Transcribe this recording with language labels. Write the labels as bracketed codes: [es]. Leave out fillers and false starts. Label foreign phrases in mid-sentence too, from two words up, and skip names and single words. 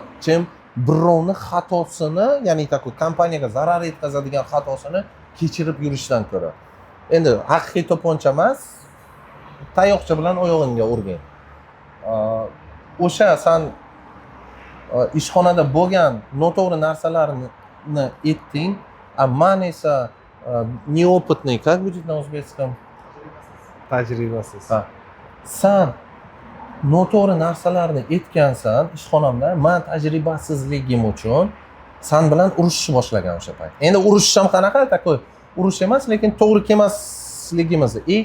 [uz] Chem birovni xatosini, ya'ni taku kompaniyaga zarar yetkazadigan xatosini kechirib yurishdan ko'ra. Endi haqiqiy to'pponcha emas, tayoqcha bilan oyog'ingga urgin. O'sha san ishxonada bo'lgan noto'g'ri narsalarni aytding, a man esa [ru] неопытный, как будет на узбекском? [uz] Tajribasiz. San noto'g'ri narsalarni aytgansan ishxonamda, men tajribasizligim uchun san bilan urushishni boshlagan o'sha payt. Endi urushish ham qanaqa, takoy urush emas, lekin to'g'ri kelmasligimizni.